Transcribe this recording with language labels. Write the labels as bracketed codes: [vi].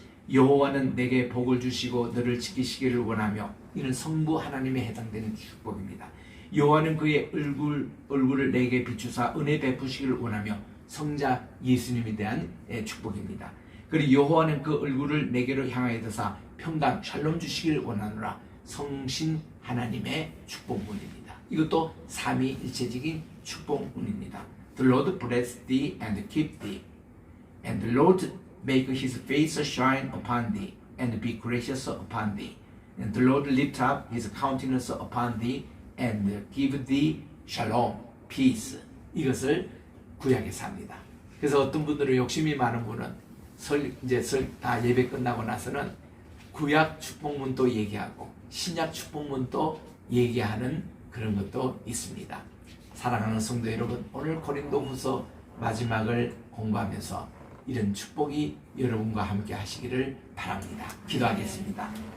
[ko] 여호와는 내게 복을 주시고 너를 지키시기를 원하며, 이는 성부 하나님에 해당되는 축복입니다. 여호와는 그의 얼굴을 내게 비추사 은혜 베푸시기를 원하며 성자 예수님에 대한 축복입니다. 그리고 여호와는 그 얼굴을 내게로 향하여 드사 평강 샬롬 주시기를 원하노라. 성신 하나님의 축복문입니다. 이것도 삼위일체적인 축복문입니다. [en] The Lord bless thee and keep thee, and the Lord make his face shine upon thee and be gracious upon thee, and the Lord lift up his countenance upon thee and give thee shalom, peace. [ko] 이것을 구약에서 합니다. 그래서 어떤 분들은 욕심이 많은 분은 다 예배 끝나고 나서는 구약 축복문도 얘기하고 신약 축복문도 얘기하는 그런 것도 있습니다. 사랑하는 성도 여러분, 오늘 고린도후서 마지막을 공부하면서 이런 축복이 여러분과 함께 하시기를 바랍니다. 기도하겠습니다.